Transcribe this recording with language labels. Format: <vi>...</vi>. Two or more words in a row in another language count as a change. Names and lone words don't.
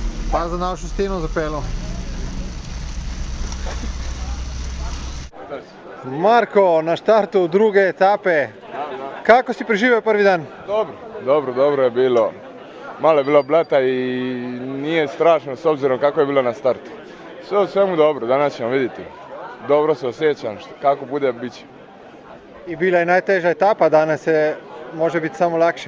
<sl>Pa za našo steno zapeljal. Marko, na štartu druge etape.</sl> <hr>Kako si preživio prvi dan? Dobro je bilo. Malo je bilo blata i nije strašno s obzirom kako je bilo na startu. Sve u svemu dobro, danas ćemo vidjeti. Dobro se osjećam, kako bude bit će. I bila je najteža etapa, danas može biti samo lakše.</hr>